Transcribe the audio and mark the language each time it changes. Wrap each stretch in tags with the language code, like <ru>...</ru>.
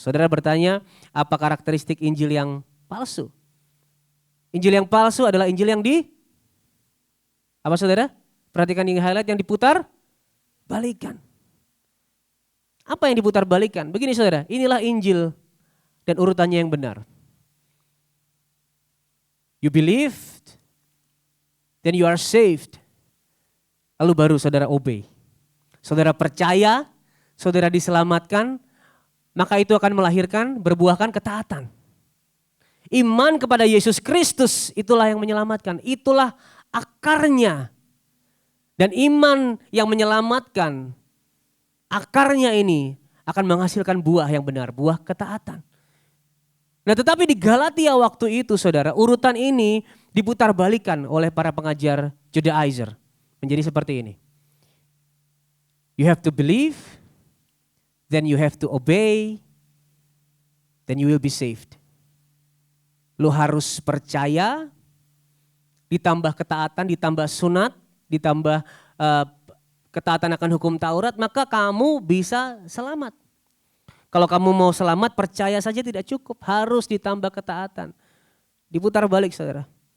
<id>Saudara bertanya, apa karakteristik Injil yang palsu? Injil yang palsu adalah Injil yang apa saudara? Perhatikan yang highlight, yang diputar balikan. Apa yang diputar balikan? Begini saudara, inilah Injil dan urutannya yang benar.</id> <en>You believed, then you are saved.</en> <id>Lalu baru saudara obey. Saudara percaya, saudara diselamatkan, maka itu akan melahirkan, berbuahkan ketaatan. Iman kepada Yesus Kristus itulah yang menyelamatkan, itulah akarnya. Dan iman yang menyelamatkan, akarnya ini akan menghasilkan buah yang benar, buah ketaatan. Nah tetapi di Galatia waktu itu saudara, urutan ini diputar balikan oleh para pengajar Judaizer. Menjadi seperti ini.</id> <en>You have to believe, then you have to obey, then you will be saved.</en> <id>Lu harus percaya, ditambah ketaatan, ditambah sunat, ditambah ketaatan akan hukum Taurat, maka kamu bisa selamat. Kalau kamu mau selamat, percaya saja tidak cukup, harus ditambah ketaatan. Diputar balik saudara.</id>